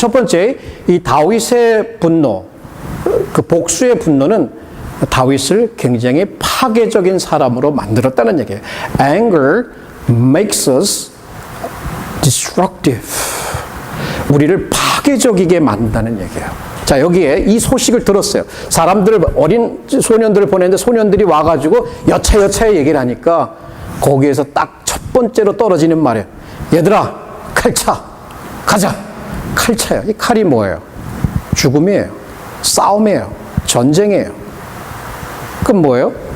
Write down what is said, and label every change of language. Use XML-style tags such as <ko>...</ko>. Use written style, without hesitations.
<ko>첫 번째, 이 다윗의 분노, 그 복수의 분노는 다윗을 굉장히 파괴적인 사람으로 만들었다는 얘기예요.</ko> <en>Anger makes us destructive.</en> <ko>우리를 파괴적이게 만든다는 얘기예요. 자, 여기에 이 소식을 들었어요. 어린 소년들을 보냈는데 소년들이 와가지고 여차여차에 얘기를 하니까 거기에서 딱 첫 번째로 떨어지는 말이에요. 얘들아, 칼차. 가자. 칼차요. 이 칼이 뭐예요? 죽음이에요. 싸움이에요. 전쟁이에요. 그럼 뭐예요?</ko>